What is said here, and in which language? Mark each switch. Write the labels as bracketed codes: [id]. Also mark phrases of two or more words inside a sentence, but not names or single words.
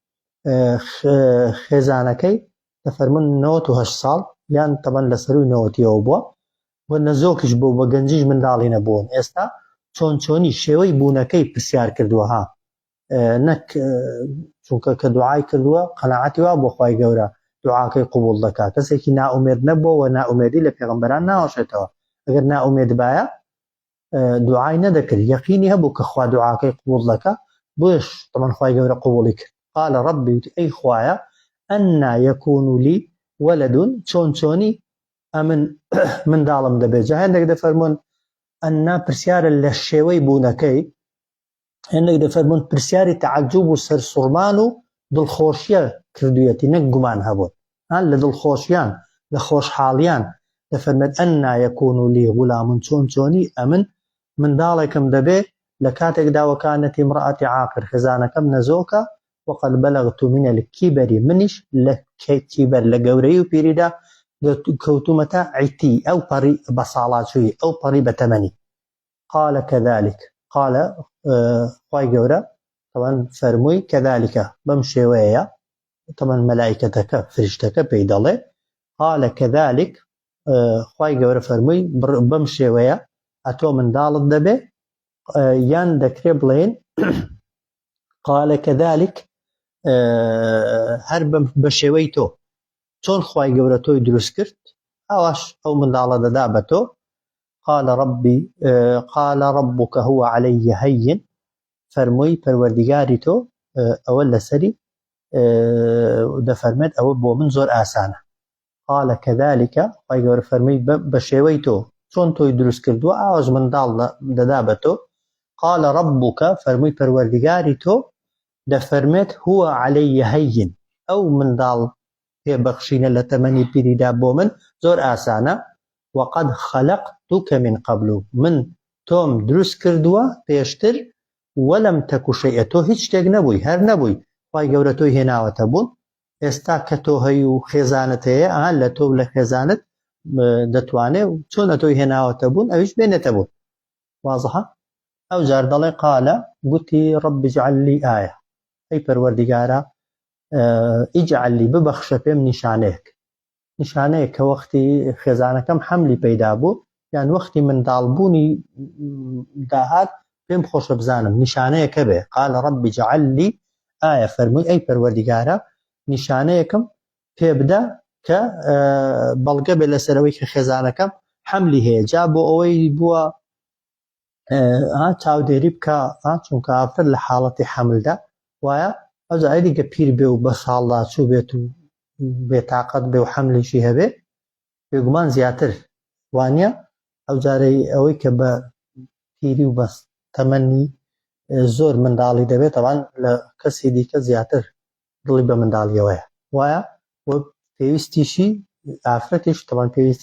[ckb] خێزانەکەی دەفەرمون 98 ساڵ یان تەمەن لە سەروی 90ەوە بووە و نەزۆکیش بوو بە گەنجیش منداڵی نەبوون ئێستا چۆنی شێوەی بوونەکەی پرسیار کردووە نەک چونکە کە دوعای کردووە قەناعەتی وا بۆ خوای گەورە دوعاکەی قبول دەکات کەسێکی نائومێد نەبووە و نائومێدی لە پێغەمبەران ناوەشێتەوە ئەگەر نائومێد بایە دوعای نەدەکرد یەقینی هەبوو کە خوا دوعاکەی قبول دەکات بۆش تەمان خوای گەورە قبولی کرد [ar] قال ربي [ckb] ئەی خوایە [ar] ئەنا یەکون لی وەلەدون [ckb] چۆنی ئەمن منداڵم دەبێت جا هەندێک دەفەرمون ئەنا پرسیارە لە شێوەی بوونەکەی هەندێک دەفەرمون پرسیاری تەعەجوب و سەرسوڕمان و دڵخۆشیە کردوویەتی نەک گومان هەبوون لە دڵخۆشیان لە خۆشحاڵیان دەفەرمێت [ar] ئەنا یەکون لی غولام [ckb] چۆنی ئەمن منداڵێکم دەبێت لە کاتێکدا [ar] وەکانەت ئیمرەئەتی عاقر [ckb] خێزانەکەم نەزۆکە [ar] وەقەد بەلەغت من الكبر [ckb] منیش لە کیبەر لە گەورەی و پیریدا کەوتومەتە عیتی ئەو پەڕی بە ساڵاتچووی ئەو پەڕی بە تەمەنی [ar] قال كذلك [ckb] قال خوای گەورە طبعا فەرمووی كذلك بەم شێوەیە طبعا مەلائیکەتەکە فریشتەکە پێی دەڵێ [ar] قال كذلك [ckb] خوای گەورە فەرمووی بەم شێوەیە ئەتۆ منداڵت دەبێ یان دەکرێ بڵێن [ar] قال كذلك [ckb] هەر بە شێوەی تۆ چۆن خوای گەورە تۆی دروست کرد ئەوەش ئەو منداڵە دەدا بە تۆ [ar] قال ربك هو علي هين [ckb] فەرمووی پەروەردیگاری تۆ ئەوە لەسەری دەفەرمێت ئەوە بۆ من زۆر ئاسانە [ar] قال كذلك [ckb] خوای گەورە فەرمووی بە شێوەی تۆ چۆن تۆی دروست کردووە ئاوەش منداڵ دەدا بە تۆ [ar] قال ربك [ckb] فرمي پروردگاری تۆ دەفەرمێت [ar] هو علي هين [ckb] ئەو منداڵ پێبەخشینە لە تەمەنی پیریدا بۆ من زۆر ئاسانە [ar] وقد خلقتك من قبل [ckb] من تۆم دروست کردووە پێشتر [ar] وەلەم تەک شەیئە [ckb] تۆ هیچ شتێک نەبووی هەر نەبووی خوای گەورە تۆی هێناوەتە بوون ئێستا کە تۆ هەی و خێزانت هەیە لە تۆ لە خێزانت دەتوانێ و چۆنە تۆی هێناوەتە بوون ئەویش بێنێتە بوون واضحە ئەو جار دەڵێ قالە گوتی [ar] رب اجعل لي آية [ckb] ئەی پەروەردگارە [ar] اجعل لي [ckb] ببەخشە پێم نیشانەیە کە وەختی خێزانەکەم حەملی پەیدا بوو یان وەختی منداڵبوونی داهات پێم خۆشە بزانم نیشانەیەکە بێ [ar] قال رب اجعل لي آية [ckb] فەرمووی ئەی پەروەردگارە نیشانەیەکم پێ بدە کە بەڵگە بێ لەسەرەوەی کە خێزانەکەم حەملی هەیە جا بۆ ئەوەی بووە چاودێری بکە چونکە ئافرەت لە حاڵەتی حەملدا وایە ئەو جارێ دیگە پیر بێ و بە ساڵدا چوو بێت و بێتاقەت بێ و حەملیشی هەبێ بێگومان زیاتر وانە ئەو جارەی ئەوەی کە بە پیری و بەست تەمەنی زۆر منداڵی دەبێت ئەوان لە کەسی دیکە زیاتر دڵی بە منداڵیەوەیە وایە وە پێویستیشی ئافرەتیش تەوان پێویستی